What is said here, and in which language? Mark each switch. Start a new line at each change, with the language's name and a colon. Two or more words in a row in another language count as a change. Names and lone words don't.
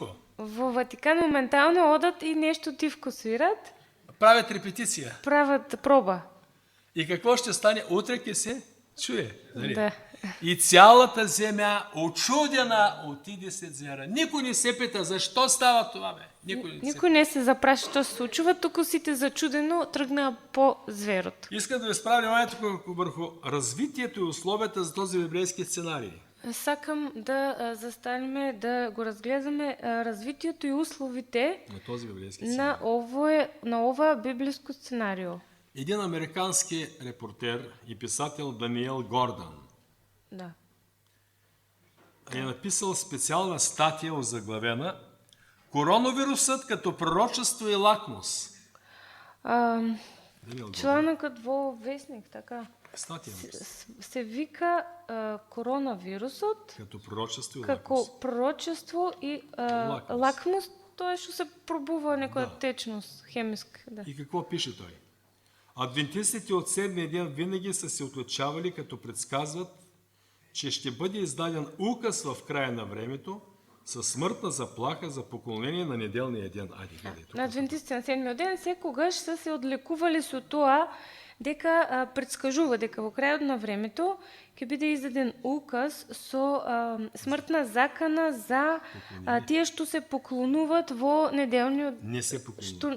Macedonian: Во Ватикан моментално одат и нещо тивко свират,
Bulgarian: Правят репетиция.
Macedonian: правят проба.
Bulgarian: И какво ще стане? Утре ке се чуе. Нали? Да. И цялата земя, очудена, отиде след звяра. Никой не се пита, защо става това, бе?
Macedonian: Никой не се запраша што се случува, туку сите зачудено тргнаа по зверот.
Bulgarian: Искам да ви справя вниманието върху развитието и условията за този библейски сценарий.
Macedonian: Сакам да застанеме, да го разгледаме развитието и условите
Bulgarian: На този библейски сценарий.
Macedonian: на ова библиско сценарио.
Bulgarian: Един американски репортер и писател Даниел Гордан Да. е написал специална статия озаглавена "Коронавирусът като пророчество и лакмус".
Macedonian: Даниел Гордан. Чланокът во вестник, така.
Bulgarian: Статия
Macedonian: Се вика коронавирусот
Bulgarian: като пророчество и лакмус.
Macedonian: како пророчество и лакмус, тоа што се пробува некоја течност хемиска. Да.
Bulgarian: И какво пише той? Адвентистите от седмия ден винаги са се отличавали, като предсказват, че ще бъде издаден указ в края на времето със смъртна заплаха за поклонение на неделния ден.
Macedonian: На адвентистите на седмиот ден секогаш са се одлекували со тоа дека предскажува дека во крајот на времето ќе биде издаден указ со смртна закана за тие што се поклонуваат во неделниот Не се поклонуват.